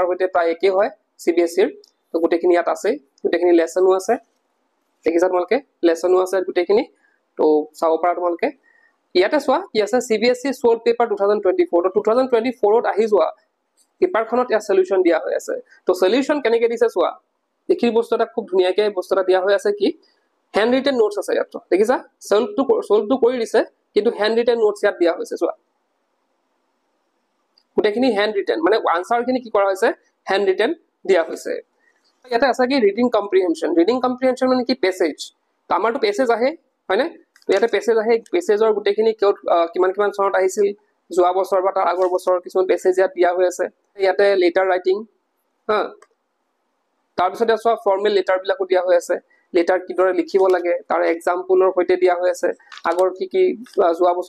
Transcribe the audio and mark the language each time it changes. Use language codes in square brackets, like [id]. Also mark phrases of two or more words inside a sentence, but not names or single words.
[as] হৈতে প্ৰায় একে হয় CBSE ৰ তো গুটেখিনি ইয়াত আছে গুটেখিনি লেসনো আছে দেখিছা তোমালোকে লেসনো আছে গুটেখিনি তো চাও পাৰা তোমালোকে ইয়াতে চোৱা কি আছে CBSE [en] short paper [as] 2024 তো 2024 ত আহি যোৱা পেপাৰখনত ইয়াৰ সলিউশন দিয়া হৈ আছে তো সলিউশন কেনেকৈ দিছে চোৱা দেখি বস্তুটা খুব ধুনিয়াকৈ বস্তুটা দিয়া হৈ আছে কি [en] hand written notes [as] আছে ইয়াত দেখিছা সলভ টু কৰি দিছে কিন্তু [en] hand written notes [as] ইয়াত দিয়া হৈছে চোৱা গুটেখিনি [en] hand written [as] মানে আনসার খিনি কি কৰা হৈছে [en] hand written [as] দিয়া হৈছে ইয়াতে আছে কি [en] reading comprehension [as] মানে কি পেছেজ তো আমাৰটো পেছেজ আহে হয়নে তো ইয়াতে পেছেজ আহে পেছেজৰ গুটেখিনি কিমান চনত আহিছিল যোৱা বছৰ বা তাৰ আগৰ বছৰ কিছুমান পেছেজ ইয়াত দিয়া হৈ আছে ইয়াতে [en] letter writing [as] হা তাৰ পিছতে আছে [en] formal letter [as] বিলাকো দিয়া হৈ আছে লেটাৰ কিদৰে লিখিব লাগে তাৰ এক্সাম্পলৰ হৈতে দিয়া হৈ আছে আগৰ কি যোৱা বছৰ